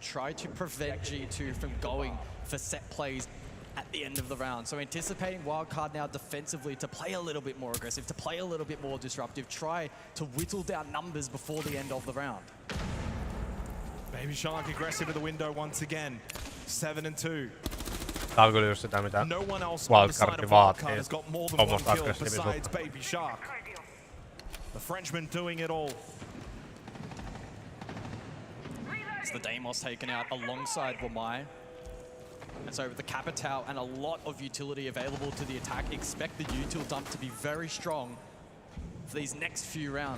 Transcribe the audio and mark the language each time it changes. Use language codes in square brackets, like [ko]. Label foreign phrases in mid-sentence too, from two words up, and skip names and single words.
[en] Try to prevent G2 from going for set plays at the end of the round. So anticipating Wildcard now defensively to play a little bit more aggressive, to play a little bit more disruptive, try to whittle down numbers before the end of the round. Baby Shark aggressive at the window once again. 7-2. [fi] Tää on kyllä just sitä, mitä Wildcardi vaatii. Tuommoista aggressiivisuutta. [en] Baby Shark. The Frenchman doing it all. It's the Deimos taken out alongside Wamai. And so with the Capitao and a lot of utility available to the attack, expect the util dump to be very strong for these next few rounds.